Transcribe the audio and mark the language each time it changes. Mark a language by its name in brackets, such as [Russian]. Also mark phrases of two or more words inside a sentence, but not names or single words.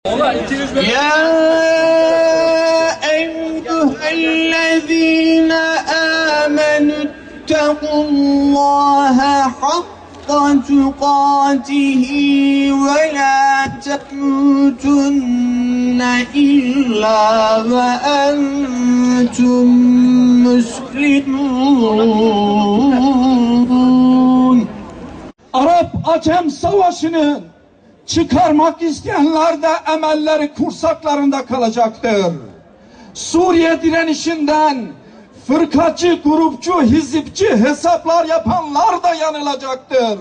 [Arabic] يا أيها الذين آمنوا اتقوا الله حق تقاته ولا تموتن إلا وأنتم مسلمون. [Turkish] Arap-Acem savaşını çıkarmak isteyenler de emelleri kursaklarında kalacaktır. Suriye direnişinden fırkacı, grupçu, hizipçi hesaplar yapanlar da yanılacaktır.